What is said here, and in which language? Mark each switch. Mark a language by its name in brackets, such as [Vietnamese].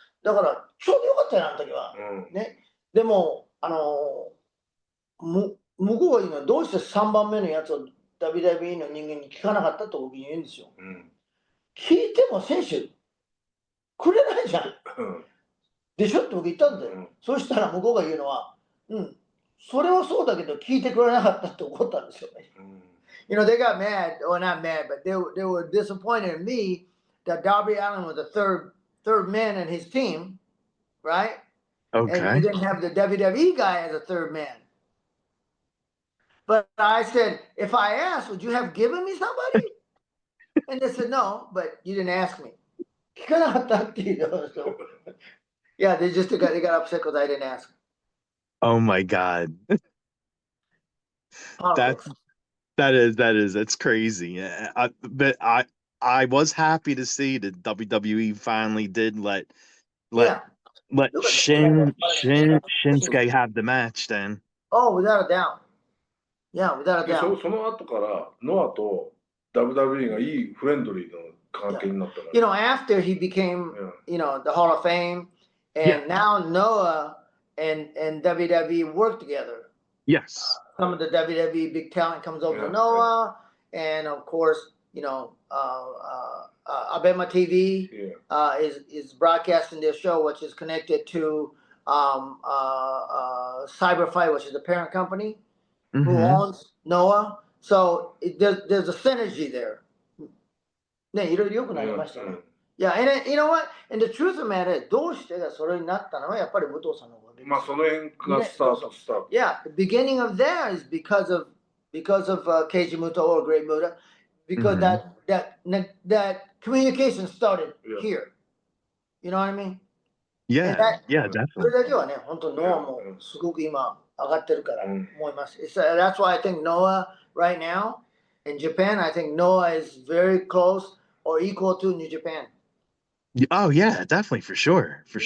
[Japanese] だから、ちょうどよかったよ、あの時は。ね。でも、向こうが言うのは、どうして3番目のやつを WWE の人間に聞かなかったと僕に言うんですよ。聞いても選手くれないじゃん。でしょって僕言ったんだよ。そしたら向こうが言うのは、それはそうだけど聞いてくれなかったって怒ったんですよね。 [English] They got mad, or not mad, but they were disappointed in me that Darby Allin was the third man in his team, right? Okay. And he didn't have the WWE guy as a third man. But I said, if I asked, would you have given me somebody? And they said, no, but you didn't ask me. [Japanese] 聞かなかったっていうの。 [English] Yeah, they got upset because I didn't ask. Oh my God. That's crazy. But I was happy to see that WWE finally did let Shinsuke have the match then. Oh, without a doubt. Yeah, without a doubt. [Japanese] その後からノアと WWE がいいフレンドリーな関係になったから。 [English] After he became, the Hall of Fame, and now Noah and WWE work together. Yes. Some of the WWE big talent comes over to Noah, and of course, Abema TV is broadcasting their show, which is connected to Cyberfight, which is the parent company who owns Noah. So there's a synergy there. [Japanese] ね、いろいろ良くなりましたね。 [English] Yeah, and you know what? And the truth of the matter is, [Japanese] どうしてがそれになったのはやっぱり武藤さんのおかげです。まあその辺がスタート。 [English] Yeah, the beginning of that is because of Keiji Muto or Great Muta, because that communication started here. You know what I mean? Yeah, definitely. [Japanese] それだけはね、本当ノアもすごく今上がってるから思います。 [English] That's why I think Noah right now in Japan, I think Noah is very close or equal to New Japan. Oh yeah, definitely, for sure.